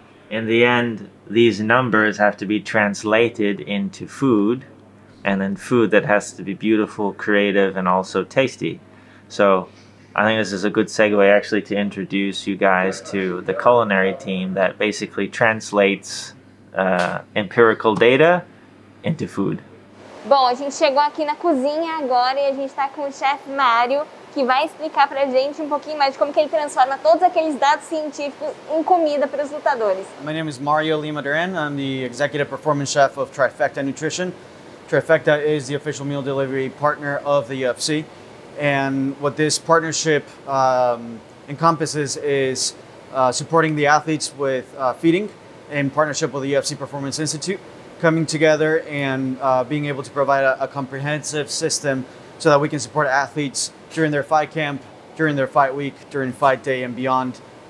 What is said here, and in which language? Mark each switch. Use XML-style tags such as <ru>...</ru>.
<en>In the end, these numbers have to be translated into food, and then food that has to be beautiful, creative, and also tasty. So I think this is a good segue actually to introduce you guys to the culinary team that basically translates empirical data into food.</en> <pt>Bom, a gente chegou aqui na cozinha agora e a gente está com o chefe Mário, que vai explicar pra gente um pouquinho mais de como que ele transforma todos aqueles dados científicos em comida para os lutadores.</pt> <en>My name is Mario Lima Duran. I'm the Executive Performance Chef of Trifecta Nutrition. Trifecta is the official meal delivery partner of the UFC. And what this partnership encompasses is supporting the athletes with feeding in partnership with the UFC Performance Institute, coming together and being able to provide a comprehensive system so that we can support athletes during their fight camp, during their fight week, during fight day and beyond.</en>